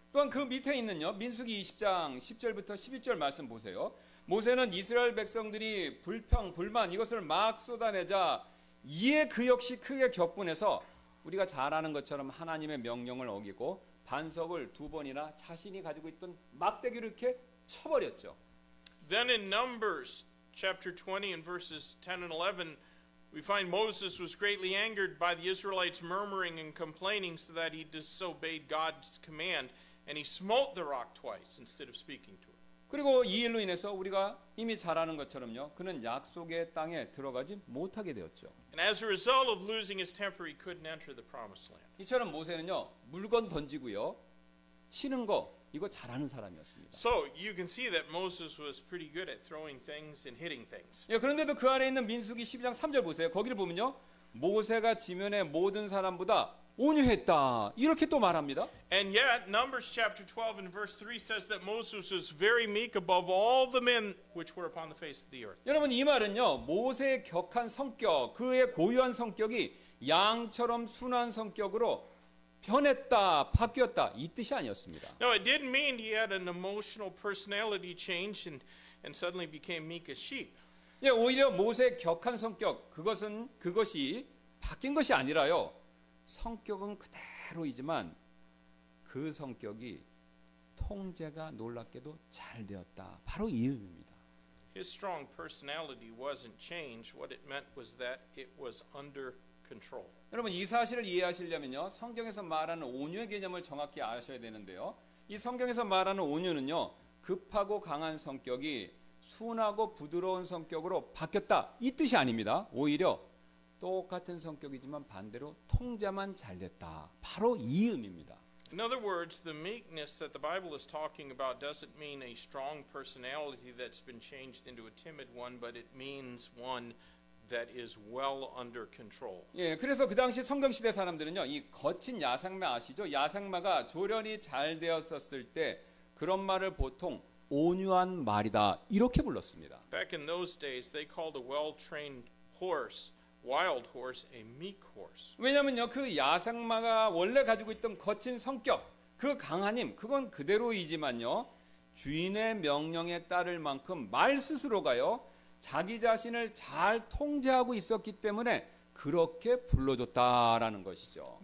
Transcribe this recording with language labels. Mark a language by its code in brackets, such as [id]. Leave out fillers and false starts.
[ko] 또한 그 밑에 있는요, 민수기 20장 10절부터 11절 말씀 보세요. 모세는 이스라엘 백성들이 불만 이것을 막 쏟아내자 이에 그 역시 크게 격분해서 우리가 잘 아는 것처럼 하나님의 명령을 어기고 반석을 2번이나 자신이 가지고 있던 막대기를 이렇게 쳐버렸죠. [en] Then in Numbers chapter 20 and verses 10 and 11, we find Moses was greatly angered by the Israelites murmuring and complaining, so that he disobeyed God's command, and he smote the rock twice instead of speaking to it. [ko] 그리고 이 일로 인해서 우리가 이미 잘 아는 것처럼요, 그는 약속의 땅에 들어가지 못하게 되었죠. [en] And as a result of losing his temper, he couldn't enter the promised land. [ko] 이처럼 모세는요, 물건 던지고요, 치는 거 이거 잘하는 사람이었습니다. [en] So you can see that Moses was pretty good at throwing things and hitting things. [ko] 예, 그런데도 그 안에 있는 민수기 12장 3절 보세요. 거기를 보면요, 모세가 지면의 모든 사람보다 온유했다, 이렇게 또 말합니다. [en] And yet Numbers chapter 12 and verse 3 says that Moses was very meek above all the men which were upon the face of the earth. [ko] 여러분, 이 말은요, 모세의 격한 성격, 그의 고유한 성격이 양처럼 순한 성격으로 변했다, 바뀌었다, 이 뜻이 아니었습니다. [en] No, it didn't mean he had an emotional personality change and suddenly became meek as sheep. [ko] 예, 오히려 모세의 격한 성격, 그것이 바뀐 것이 아니라요, 성격은 그대로이지만 그 성격이 통제가 놀랍게도 잘 되었다, 바로 이 의미입니다. [en] His strong personality wasn't changed. What it meant was that it was under control. [ko] 여러분, 이 사실을 이해하시려면요, 성경에서 말하는 온유의 개념을 정확히 아셔야 되는데요, 이 성경에서 말하는 온유는요, 급하고 강한 성격이 순하고 부드러운 성격으로 바뀌었다, 이 뜻이 아닙니다. 오히려 똑같은 성격이지만 반대로 통제만 잘 됐다, 바로 이 의미입니다. [en] In other words, the meekness that the Bible is talking about doesn't mean a strong personality that's been changed into a timid one, but it means one that is well under control. [ko] 예, 그래서 그 당시 성경 시대 사람들은요, 이 거친 야상마 아시죠? 야상마가 조련이 잘 되었었을 때 그런 말을 보통 온유한 말이다, 이렇게 불렀습니다. [en] Back in those days, they called a well-trained horse, wild horse, a meek horse. [ko] 왜냐면요, 그 야상마가 원래 가지고 있던 거친 성격, 그 강한 힘, 그건 그대로이지만요, 주인의 명령에 따를 만큼 말 스스로가요, 자기 자신을 잘 통제하고 있었기 때문에 그렇게 불러줬다라는 것이죠.